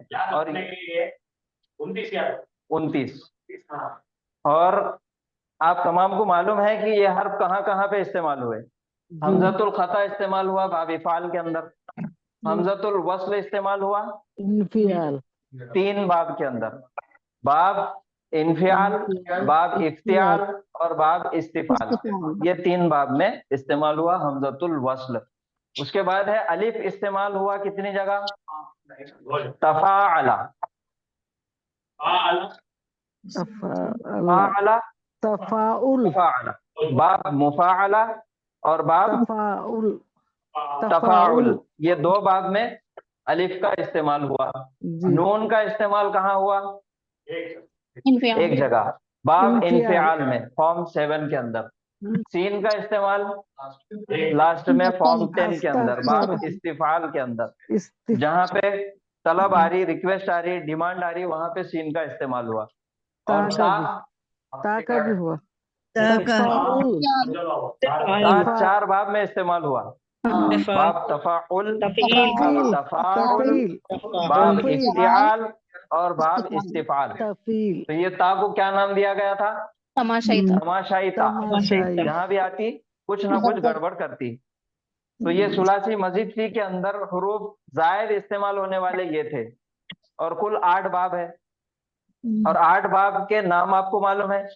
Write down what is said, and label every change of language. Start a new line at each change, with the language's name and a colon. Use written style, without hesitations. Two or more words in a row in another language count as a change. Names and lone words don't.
Hindi: और 29। और आप तमाम को मालूम है कि ये हर्फ कहाँ कहाँ पे इस्तेमाल हुए। हमजतुल खता इस्तेमाल हुआ बाब इफाल के अंदर, हमजतुल वस्ल इस्तेमाल हुआ इन्फियाल 3 बाब के अंदर, बाब इन्फियाल, बाब इफ्तियाल और बाब इस्तिफाल। ये 3 बाब में इस्तेमाल हुआ हमजतुल वस्ल। उसके बाद है अलिफ इस्तेमाल हुआ कितनी जगह? तफाअला, तफाअला, तफाउल तफाअला। बाब मुफाअला और बाब तफाउल तफाउल, ये 2 बाब में अलिफ का इस्तेमाल हुआ। जी नून का इस्तेमाल कहाँ हुआ? इन्फियाल। एक जगह, बाब इन्फियाल। इन्फियाल में फॉर्म 7 के अंदर। सीन का इस्तेमाल लास्ट में फॉर्म 10 के अंदर, बाब इस्तिफाल के अंदर। जहां पे तलब आ रही, रिक्वेस्ट आ रही, डिमांड आ रही, वहां पे सीन का इस्तेमाल हुआ। और ता का भी हुआ। ता तफाउल 4 बाब में इस्तेमाल हुआ। बाब तफाउल, बाब तफाउल, बाब इफ्तिआल और बाब इस्तिफाल। तफील तो ये ता को क्या नाम दिया गया था? तमाशाई था। तमाशाई ता। तमाशाई। जहां भी आती कुछ ना कुछ गड़बड़ करती। तो ये सुलासी मजीद फी के अंदर हुरूफ जायद इस्तेमाल होने वाले ये थे। और कुल 8 बाब है और 8 बाब के नाम आपको मालूम है